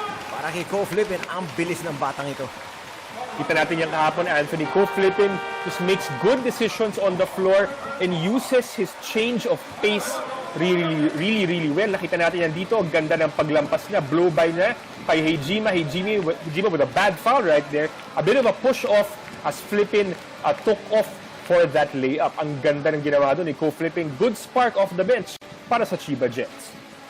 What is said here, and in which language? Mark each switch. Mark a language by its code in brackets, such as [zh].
[tl] Para kay Ko Flippin, ang bilis ng batang ito. Kita natin yung kahapon, Anthony. [en] Ko Flippin just makes good decisions on the floor and uses his change of pace really well. [tl] Nakita natin yan dito. Ang ganda ng paglampas niya. Blow by niya kay Hijima. [en] Hijima with a bad foul right there. A bit of a push off as Flippin took off for that layup. [tl] Ang ganda ng ginawa doon ni Ko Flippin. [en] Good spark off the bench [tl] para sa [en] Chiba Jets.